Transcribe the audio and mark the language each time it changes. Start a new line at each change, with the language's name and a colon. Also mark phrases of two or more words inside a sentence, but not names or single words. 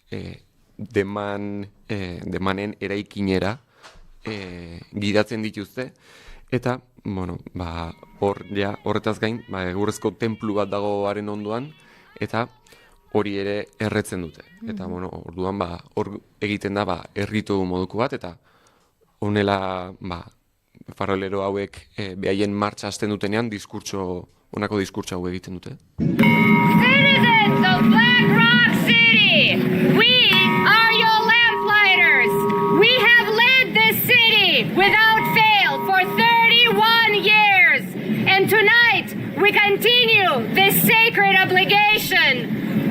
Basque: demanen eraikinera gidatzen dituzte, eta horretaz gain, egurrezko tenplu bat dago haren ondoan, eta hori ere erretzen dute. Eta orduan hor egiten da erritu moduko bat, eta honela, farolero hauek behaien martxa hasten dutenean, honako diskurtso hau egiten dute.
English: Citizens of Black Rock City, we are your lamplighters. We have led this city without fail for 31 years. And tonight, we continue this sacred obligation.